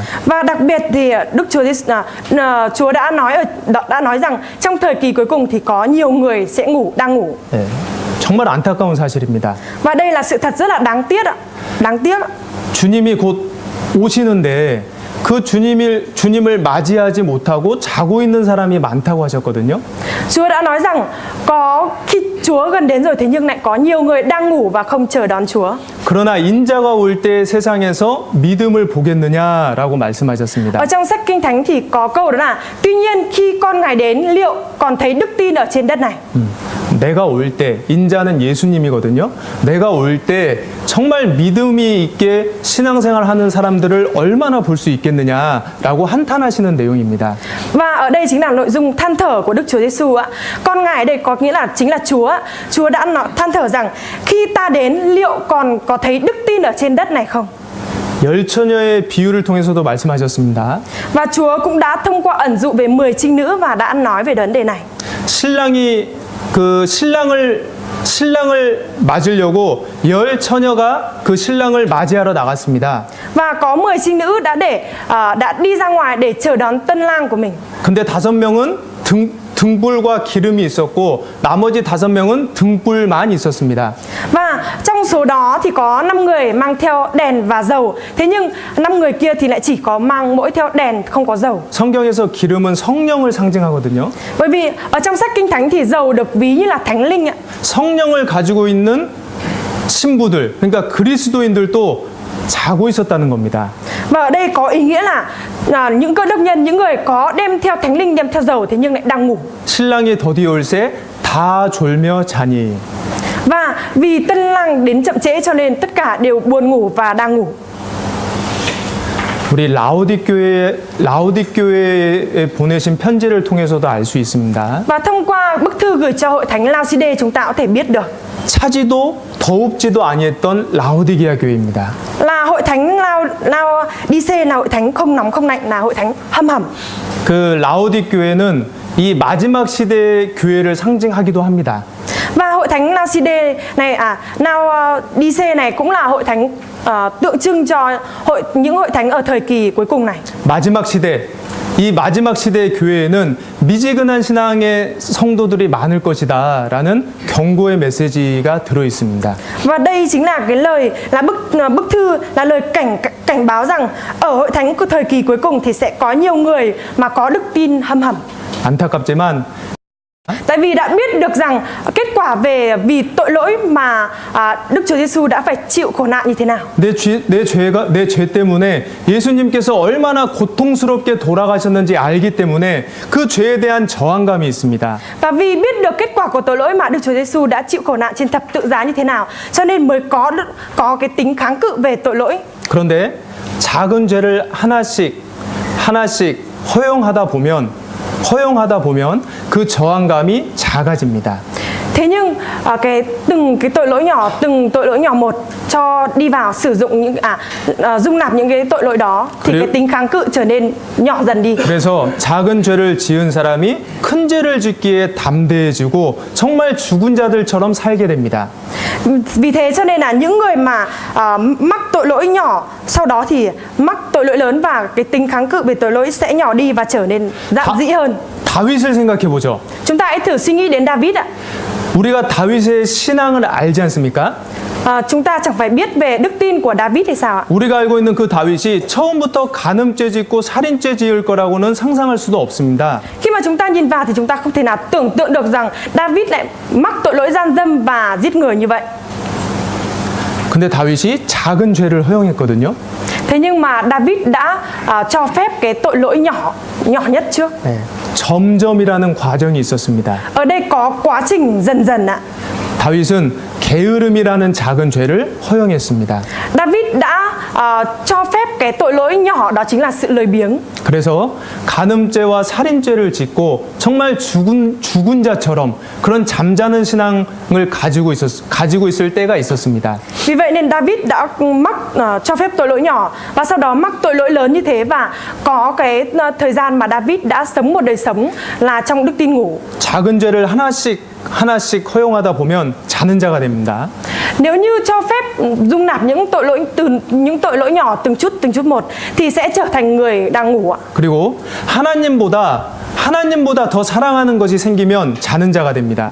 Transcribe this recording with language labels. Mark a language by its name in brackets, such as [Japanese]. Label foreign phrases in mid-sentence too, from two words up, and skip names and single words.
[Vietnamese] Và đặc biệt thì Chúa đã nói rằng trong thời kỳ cuối cùng thì có nhiều người sẽ đang ngủ. [Korean] 네, 정말 안타까운 사실입니다. [Vietnamese] Và đây là sự thật rất là đáng tiếc ạ. Đáng tiếc. [Korean] 주님이 곧 오시는데 그 주님을 맞이하지 못하고 자고 있는 사람이 많다고 하셨거든요. [Vietnamese] Chúa đã nói rằng có khi Chúa gần đến rồi thế nhưng lại có nhiều người đang ngủ và không chờ đón Chúa. [Korean] 그러나 인자가 올 때 세상에서 믿음을 보겠느냐라고 말씀하셨습니다. [Vietnamese] Ở trong sách Kinh Thánh thì có câu đó là tuy nhiên khi con Ngài đến liệu còn thấy đức tin ở trên đất này. [Korean] 내가 올 때, 인자는 예수님이거든요. 내가 올 때 정말 믿음이 있게 신앙생활 하는 사람들을 얼마나 볼 수 있겠느냐라고 한탄하시는 내용입니다. [Vietnamese] Và ở đây chính là nội dung than thở của Đức Chúa Giêsu ạ. Con Ngài ở đây có nghĩa là chính là Chúa. Chúa đã than thở rằng khi ta đến liệu còn có thấy đức tin ở trên đất này không? [Korean] 열 처녀의 비유를 통해서도 말씀하셨습니다. [Vietnamese] Và Chúa cũng đã thông qua ẩn dụ về 10 trinh nữ và đã nói về vấn đề này. [Korean] 신랑이 그 신랑을 맞으려고 열 처녀가 그 신랑을 맞이하러 나갔습니다. [Vietnamese] Và có 10 trinh nữ đã đi ra ngoài để chờ đón tân lang của mình. [Korean] 근데 5명은 등불과 기름이 있었고 나머지 5명은 등불만 있었습니다. [Vietnamese] Và trong số đó thì có 5 người mang theo đèn và dầu. Thế nhưng 5 người kia thì lại chỉ có mang mỗi theo đèn không có dầu. [Korean] 성경에서 기름은 성령을 상징하거든요. [Vietnamese] Bởi vì ở trong sách Kinh Thánh thì dầu được ví như là thánh linh ạ. [Korean] 성령을 가지고 있는 신부들, 그러니까 그리스도인들도 자고 있었다는 겁니다. [Vietnamese] Và ở đây có ý nghĩa là những cơ đốc nhân, những người có đem theo thánh linh, đem theo dầu thế nhưng lại đang ngủ. [Korean] 신랑이 더디 올세 다 졸며 자니. [Vietnamese] Và vì tân lang đến chậm trễ cho nên tất cả đều buồn ngủ và đang ngủ. [Korean] 우리 라오디교회에 보내신 편지를 통해서도 알 수 있습니다. [Vietnamese] Và thông qua bức thư gửi cho hội thánh Lao-si-đê chúng ta có thể biết được [Korean] 차지도 더웁지도 아니했던 라오디게아 교회입니다. [Vietnamese] là hội thánh Lao-đi-xê là hội thánh không nóng không lạnh, là hội thánh hâm hầm. [Korean] 그 라오디 교회는 이 마지막 시대의 교회를 상징하기도 합니다. [Vietnamese] Và hội thánh Lao-si-đê này Lao-đi-xê này cũng là hội thánh tượng trưng cho những hội thánh ở thời kỳ cuối cùng này. [Korean] 마지막 시대, 이 마지막 시대의 교회에는 미지근한 신앙의 성도들이 많을 것이다라는 경고의 메시지가 들어 있습니다. [Vietnamese] Và đây chính là cái lời là bức thư là lời cảnh báo rằng ở hội thánh của thời kỳ cuối cùng thì sẽ có nhiều người mà có đức tin hâm hầm. [Korean] 안타깝지만 [Vietnamese] Tại vì đã biết được rằng kết quả vì tội lỗi mà Đức Chúa Giêsu đã phải chịu khổ nạn như thế nào. [Korean] 내 죄 때문에 예수님께서 얼마나 고통스럽게 돌아가셨는지 알기 때문에 그 죄에 대한 저항감이 있습니다. [Vietnamese] Và vì biết được kết quả của tội lỗi mà Đức Chúa Giêsu đã chịu khổ nạn trên thập tự giá như thế nào, cho nên mới có cái tính kháng cự về tội lỗi. [Korean] 그런데 작은 죄를 하나씩 허용하다 보면 그 저항감이 작아집니다. [Vietnamese] Thế nhưng từng tội lỗi nhỏ một cho đi vào sử dụng dung nạp những cái tội lỗi đó thì cái tính kháng cự trở nên nhỏ dần đi. [Korean] 그래서 작은 죄를 지은 사람이 큰 죄를 짓기에 담대해지고 정말 죽은 자들처럼 살게 됩니다. [Vietnamese] Vì thế cho nên là những người mà mắc tội lỗi nhỏ sau đó thì mắc tội lỗi lớn và cái tính kháng cự về tội lỗi sẽ nhỏ đi và trở nên dạn dĩ hơn. [Korean] 다윗을 생각해 보죠. [Vietnamese] Chúng ta hãy thử suy nghĩ đến David ạ. [Korean] 우리가 다윗의 신앙을 알지 않습니까? [Vietnamese] Chúng ta chẳng phải biết về đức tin của David hay sao ạ? [Korean] 우리가 알고 있는 그 다윗이 처음부터 간음죄 짓고 살인죄 지을 거라고는 상상할 수도 없습니다. [Vietnamese] Khi mà chúng ta nhìn vào thì chúng ta không thể nào tưởng tượng được rằng David lại mắc tội lỗi gian dâm và giết người như vậy. [Korean] 근데 다윗이 작은 죄를 허용했거든요. [Vietnamese] Thế nhưng mà David đã cho phép cái tội lỗi nhỏ nhất trước. [Korean] 네, 점점이라는 과정이 있었습니다. [Vietnamese] Ở đây có quá trình dần dần ạ. [Korean] 다윗은 게으름이라는 작은 죄를 허용했습니다. [Vietnamese] David đã cho phép cái tội lỗi nhỏ đó chính là sự lười biếng. [Korean] 그래서 간음죄와 살인죄를 짓고 정말 죽은 자처럼 그런 잠자는 신앙을 가지고 있을 때가 있었습니다. [Vietnamese] Vì vậy nên David đã cho phép tội lỗi nhỏ và sau đó mắc tội lỗi lớn như thế và có cái thời gian mà David đã sống một đời sống là trong đức tin ngủ. [Korean] 작은 죄를 하나씩 허용하다 보면 자는 자가 됩니다. [Vietnamese] Nếu như cho phép dung nạp những tội lỗi nhỏ từng chút một thì sẽ trở thành người đang ngủ ạ. [Korean] 그리고 하나님보다 더 사랑하는 것이 생기면 자는 자가 됩니다.